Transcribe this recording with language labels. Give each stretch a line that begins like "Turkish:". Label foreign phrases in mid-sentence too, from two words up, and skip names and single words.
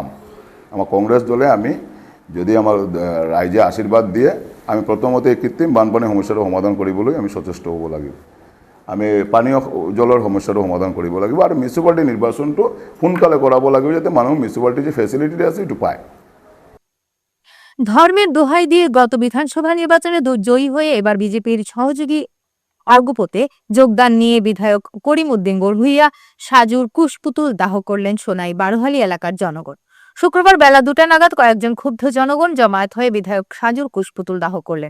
Assamese: আমাৰ কংগ্ৰেছ দলে আমি যদি আমাৰ ৰাইজে আশীৰ্বাদ দিয়ে, আমি প্ৰথমতে এই কৃত্ৰিম বানপানীৰ সমস্যাটো সমাধান কৰিবলৈ আমি সচেষ্ট হ'ব লাগিব। আমি পানীয় জলৰ সমস্যাটো সমাধান কৰিব লাগিব আৰু মিউনিচিপালিটি নিৰ্বাচনটো সোনকালে কৰাব লাগিব, যাতে মানুহ মিউনিচিপালিটি যে ফেচিলিটি আছে সেইটো পায়।
Bangla: ধর্মের দোহাই দিয়ে গত বিধানসভা নির্বাচনে জয়ী হয়ে এবার বিজেপির সহযোগী অর্গপোতে যোগদান নিয়ে বিধায়ক করিম উদ্দিন গড়ভুইয়া সাজুর কুশপুতুল দাহ করলেন সোনাই বারোহালি এলাকার জনগণ। শুক্রবার বেলা 2টা নাগাদ কয়েকজন ক্ষুব্ধ জনগণ জমায়েত হয়ে বিধায়ক সাজুর কুশপুতুল দাহ করলেন।